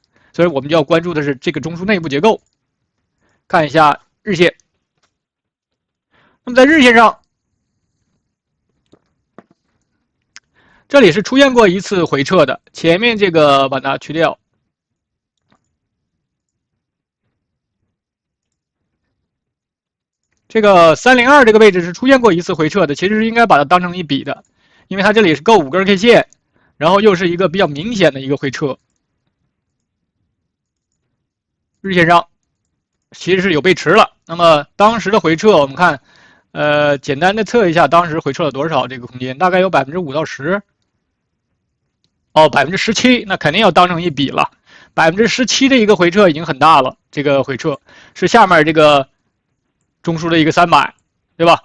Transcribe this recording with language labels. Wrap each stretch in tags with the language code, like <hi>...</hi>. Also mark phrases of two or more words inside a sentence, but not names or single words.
<zh>所以我们就要关注的是这个中枢内部结构。看一下日线，那么在日线上，这里是出现过一次回撤的，前面这个把它去掉。这个302这个位置是出现过一次回撤的，其實是應該把它當成一筆的，因為它這裡是夠5根 K 線，然後又是一個比較明顯的一個回撤。日線上其實是有背馳了，那麼當時的回撤我們看，簡單的測一下當時回撤了多少這個空間，大概有5%到10%，哦，17%，那肯定要當成一筆了，17%的一個回撤已經很大了，這個回撤是下面這個中樞的一個300，對吧？</zh>